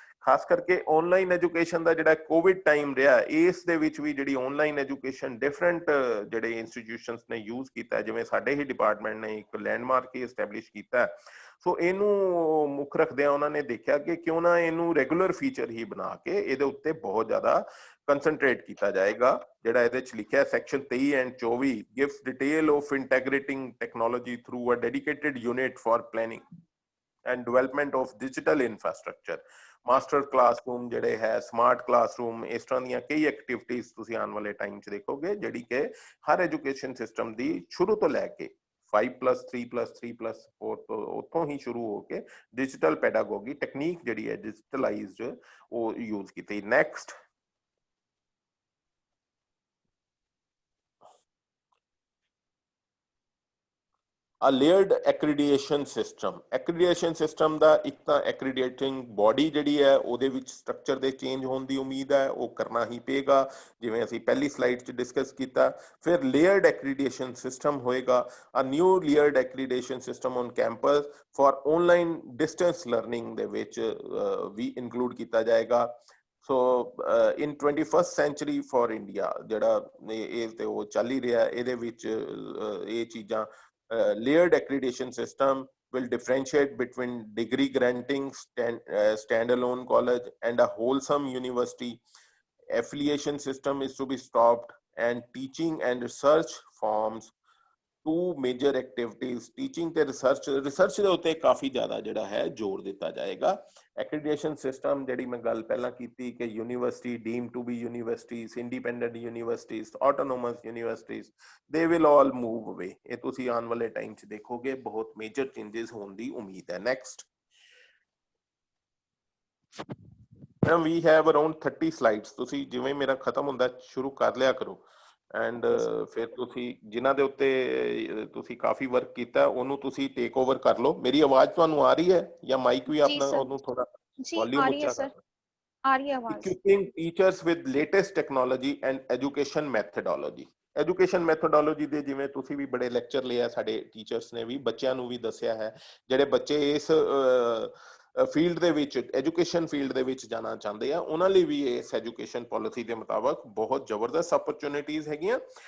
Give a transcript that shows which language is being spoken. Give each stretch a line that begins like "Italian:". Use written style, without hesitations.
Punjabi: ਖਾਸ ਕਰਕੇ online education ਦਾ ਜਿਹੜਾ ਕੋਵਿਡ ਟਾਈਮ ਰਿਹਾ, ਇਸ ਦੇ ਵਿੱਚ ਵੀ ਜਿਹੜੀ ਆਨਲਾਈਨ ਐਜੂਕੇਸ਼ਨ ਡਿਫਰੈਂਟ ਜਿਹੜੇ ਇੰਸਟੀਟਿਊਸ਼ਨਸ ਨੇ ਯੂਜ਼ ਕੀਤਾ, ਜਿਵੇਂ ਸਾਡੇ ਹੀ ਡਿਪਾਰਟਮੈਂਟ ਨੇ ਇੱਕ ਲੈਂਡਮਾਰਕ ਹੀ ਐਸਟੈਬਲਿਸ਼ ਕੀਤਾ। ਸੋ ਇਹਨੂੰ ਮੁੱਖ ਰੱਖਦਿਆਂ ਉਹਨਾਂ ਨੇ ਦੇਖਿਆ ਕਿ ਕਿਉਂ ਨਾ ਇਹਨੂੰ ਰੈਗੂਲਰ ਫੀਚਰ ਹੀ ਬਣਾ ਕੇ ਇਹਦੇ ਉੱਤੇ ਬਹੁਤ ਜ਼ਿਆਦਾ ਕੰਸਨਟਰੇਟ ਕੀਤਾ ਜਾਏਗਾ। ਜਿਹੜਾ ਇਹਦੇ ਚ ਲਿਖਿਆ section 23 and 24
English: gives detail of integrating technology through a dedicated unit for planning and development of digital infrastructure।
Punjabi: Master classroom ਜਿਹੜੇ ਹੈ, ਸਮਾਰਟ ਕਲਾਸਰੂਮ, ਇਸ ਤਰ੍ਹਾਂ ਦੀਆਂ ਕਈ ਐਕਟੀਵਿਟੀਜ਼ ਤੁਸੀਂ ਆਉਣ ਵਾਲੇ ਟਾਈਮ 'ਚ ਦੇਖੋਗੇ ਜਿਹੜੀ ਕਿ ਹਰ ਐਜੂਕੇਸ਼ਨ ਸਿਸਟਮ ਦੀ ਸ਼ੁਰੂ ਤੋਂ ਲੈ ਕੇ 5+3+3+4 ਤੋਂ ਉੱਥੋਂ ਹੀ ਸ਼ੁਰੂ ਹੋ ਕੇ ਡਿਜੀਟਲ ਪੈਡਾਗੋਗੀ ਟੈਕਨੀਕ ਜਿਹੜੀ ਹੈ ਡਿਜੀਟਲਾਈਜ਼ਡ ਉਹ ਯੂਜ਼ ਕੀਤੀ।
English: Next, a layered accreditation system।
Punjabi: accreditation system ਦਾ ਇੱਕ ਤਾਂ accrediting body ਜਿਹੜੀ ਹੈ ਉਹਦੇ ਵਿੱਚ ਸਟਰਕਚਰ ਦੇ ਚੇਂਜ ਹੋਣ ਦੀ ਉਮੀਦ ਹੈ, ਉਹ ਕਰਨਾ ਹੀ ਪਏਗਾ ਜਿਵੇਂ ਅਸੀਂ ਪਹਿਲੀ ਸਲਾਈਡ 'ਚ ਡਿਸਕਸ ਕੀਤਾ।
English: ਫਿਰ layered accreditation system ਹੋਏਗਾ, a new layered accreditation system on campus for online distance learning
Punjabi: ਦੇ ਵਿੱਚ ਵੀ ਇਨਕਲੂਡ ਕੀਤਾ ਜਾਏਗਾ।
English: so in 21st century for India
Punjabi: ਜਿਹੜਾ ਇਹ ਤੇ ਉਹ ਚੱਲ ਹੀ ਰਿਹਾ, ਇਹਦੇ ਵਿੱਚ ਇਹ ਚੀਜ਼ਾਂ
English: layered accreditation system will differentiate between degree granting standalone college and a wholesome university. Affiliation system is to be stopped and teaching and research forms two major activities।
Punjabi: teaching ਤੇ research ਦੇ ਉੱਤੇ ਕਾਫੀ ਜ਼ਿਆਦਾ ਜਿਹੜਾ ਹੈ ਜ਼ੋਰ ਦਿੱਤਾ ਜਾਏਗਾ।
English: accreditation system
Punjabi: ਜਿਹੜੀ ਮੈਂ ਗੱਲ ਪਹਿਲਾਂ ਕੀਤੀ ਕਿ
English: university deemed to be universities, independent universities, autonomous universities, they will all move away।
Punjabi: ਇਹ ਤੁਸੀਂ ਆਉਣ ਵਾਲੇ ਟਾਈਮ 'ਚ ਦੇਖੋਗੇ ਬਹੁਤ ਮੇਜਰ ਚੇਂਜਸ ਹੋਣ ਦੀ ਉਮੀਦ ਹੈ।
English: Next, we have around 30 slides।
Punjabi: ਤੁਸੀਂ ਜਿਵੇਂ ਮੇਰਾ ਖਤਮ ਹੁੰਦਾ ਸ਼ੁਰੂ ਕਰ ਲਿਆ ਕਰੋ ਐਂਡ ਫਿਰ ਤੁਸੀਂ ਜਿਨ੍ਹਾਂ ਦੇ ਉੱਤੇ ਤੁਸੀਂ ਕਾਫੀ ਵਰਕ ਕੀਤਾ ਉਹਨੂੰ ਤੁਸੀਂ ਟੇਕ ਓਵਰ ਕਰ ਲਓ। ਮੇਰੀ ਆਵਾਜ਼ ਤੁਹਾਨੂੰ ਆ ਰਹੀ ਹੈ ਜਾਂ ਮਾਈਕ ਵੀ ਆਪਣਾ ਉਹਨੂੰ ਥੋੜਾ ਵੋਲਿਊਮ ਉੱਚਾ ਕਰ? ਆ ਰਹੀ ਹੈ ਆਵਾਜ਼।
English: equipping teachers with latest technology and education methodology।
Punjabi: Education ਮੈਥੋਡੋਲੋਜੀ ਦੇ ਜਿਵੇਂ ਤੁਸੀਂ ਵੀ ਬੜੇ ਲੈਕਚਰ ਲਿਆ, ਸਾਡੇ ਟੀਚਰਸ ਨੇ ਵੀ ਬੱਚਿਆਂ ਨੂੰ ਵੀ ਦੱਸਿਆ ਹੈ, ਜਿਹੜੇ ਬੱਚੇ ਇਸ ਫੀਲਡ ਦੇ ਵਿੱਚ ਐਜੂਕੇਸ਼ਨ ਫੀਲਡ ਦੇ ਵਿੱਚ ਜਾਣਾ ਚਾਹੁੰਦੇ ਆ ਉਹਨਾਂ ਲਈ ਵੀ ਇਸ ਐਜੂਕੇਸ਼ਨ ਪਾਲਿਸੀ ਦੇ ਮੁਤਾਬਕ ਬਹੁਤ ਜ਼ਬਰਦਸਤ ਅਪਰਚੂਨਿਟੀਜ਼ ਹੈਗੀਆਂ।